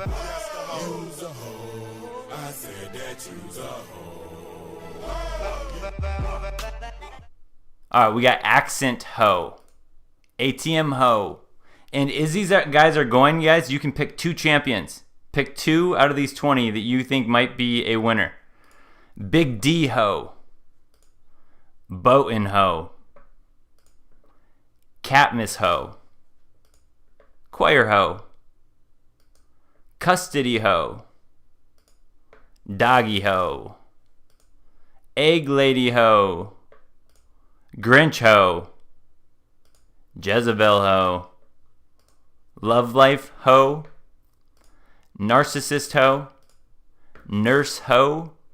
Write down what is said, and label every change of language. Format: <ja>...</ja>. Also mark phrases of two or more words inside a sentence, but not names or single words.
<en>Use a hoe. I said that use a hoe. All right, we got Accent Ho, ATM Ho, and as these guys are going, guys, you can pick 2 champions. Pick 2 out of these 20 that you think might be a winner. Big D Ho, Boatin' Ho, Catmiss Ho, Choir Ho, Custody Ho, Doggy Ho, Egg Lady Ho, Grinch Ho, Jezebel Ho, Love Life Ho, Narcissist Ho, Nurse Ho,</en>